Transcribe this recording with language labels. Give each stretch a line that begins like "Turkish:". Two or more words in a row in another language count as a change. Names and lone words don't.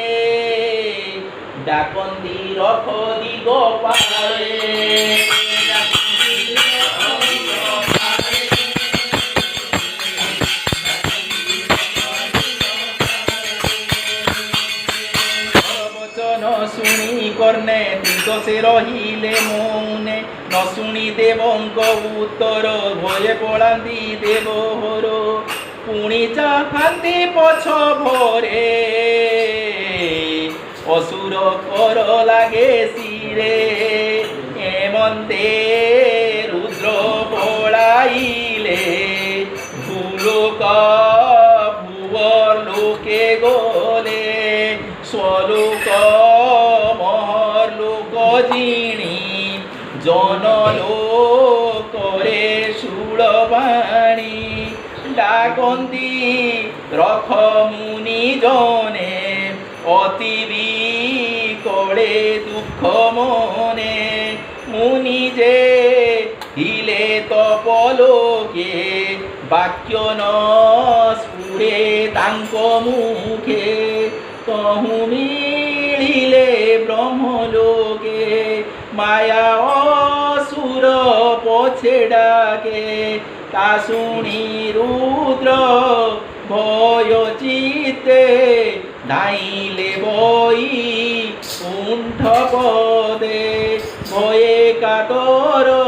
Odia: ଡାକନ୍ଦି ରଥ ଦିଗ ପାରେ ଶୁଣି କର୍ଣ୍ଣେ ଦିଗସେ ରହିଲେ ମୌନେ ନ ଶୁଣି ଦେବଙ୍କ ଉତ୍ତର ଭୟେ ପଡ଼ାନ୍ତି ଦେବହର ପୁଣି ଚାହାନ୍ତି ପଛ ଭରେ ଅସୁର କର ଲାଗେ ଶିରେ ଏମନ୍ତେ ରୁଦ୍ର ପଡ଼ାଇଲେ ଭୁଲୋକ ଭୁବର ଲୋକେ ଗଲେ ସ୍ୱଲୋକ ମହର ଲୋକ ଜିଣି ଜନଲୋକରେ ସୁଡ଼ବାଣୀ ଡାକନ୍ତି ରଖ ମୁନି ଜନେ ଅତି ବିକଳେ ଦୁଃଖ ମନେ ମୁନି ଯେ ହିଲେ ତପଲୋକେ ବାକ୍ୟ ନ ସ୍ଫୁରେ ତାଙ୍କ ମୁଖେ ତହୁ ମିଳିଲେ ବ୍ରହ୍ମଲୋକେ ମାୟା ଅସୁର ପଛେ ଡାକେ ତା ଶୁଣି ରୁଦ୍ର ଭୟ ଚିତ୍ତେ ଧାଇଲେ ବଇ କୁଣ୍ଠ ପଦେ ଭୟେ କାତର